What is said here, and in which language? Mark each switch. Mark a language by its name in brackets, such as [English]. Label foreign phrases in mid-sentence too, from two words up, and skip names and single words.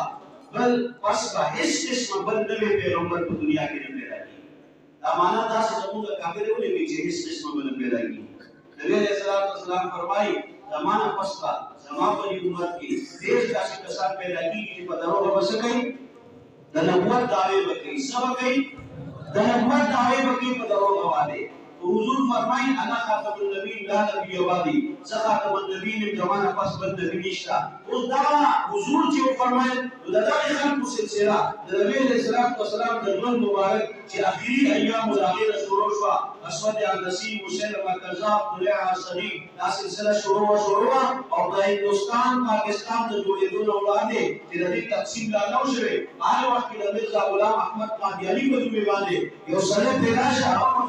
[Pashto] پس هیڅ قسم بل نبی پیغمبر په دنیا کې نه پیدا کیږي دا معنا دا چې موږ کافر ولې چې هیڅ قسم بل پیدا کیږي نبی [Arabic] علیہ السلام [Pashto] فرمایي زمانہ پستا زما په امت کې ډېر داسې کسان پیدا کیږي چې په دروغ وسکي د نبوت دعوی وکړي سبا کوي د نبوت دعوی وکړي په دروغ باندې حضور فرمایي [Arabic] انا خاتم النبی لا نبی بعدی [Pashto] خاتم النبی زمانہ پس بل نبی نشتا اوس دا حضور چې فرمایي د دغه خلکو سلسله د نبی [Arabic] علیہ السلام [Pashto] د ژوند مبارک چې اخري [Arabic] ایام الاخیر [Pashto] شروع شو اسود النسی مسلمه کذاب طلع صدیق دا سلسله شروع او د هندستان پاکستان د جوړېدو وړاندې چې د دې تقسیم لا نو شوی هغه وخت د مرزا غلام احمد قادیانی په نوم باندې یو سره پیدا شو هغه